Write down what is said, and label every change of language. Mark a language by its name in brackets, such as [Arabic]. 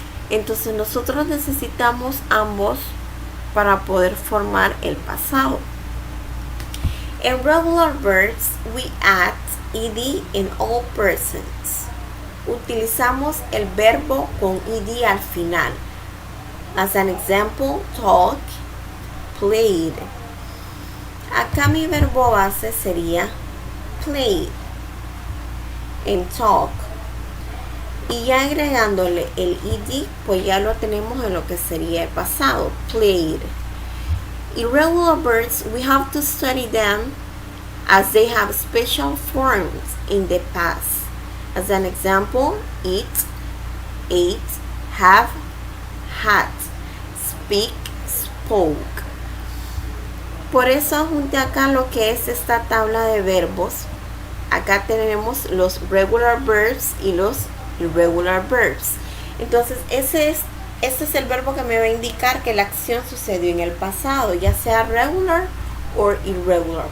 [Spanish] Entonces nosotros necesitamos ambos para poder formar el pasado. [English] En regular verbs, we add ed in all persons. [Spanish] Utilizamos el verbo con ed al final. [English] As an example, talk, played. [Spanish] Acá mi verbo base sería played en talk. Y ya agregándole el ed, pues ya lo tenemos en lo que sería el pasado, played. [English] Irregular verbs, we have to study them as they have special forms in the past. As an example, eat, ate, have, had, speak, spoke. [Spanish] Por eso junté acá lo que es esta tabla de verbos. Acá tenemos los [English] regular verbs [Spanish] y los [English] irregular verbs. [Spanish] Entonces ese es el verbo que me va a indicar que la acción sucedió en el pasado, ya sea regular o irregular.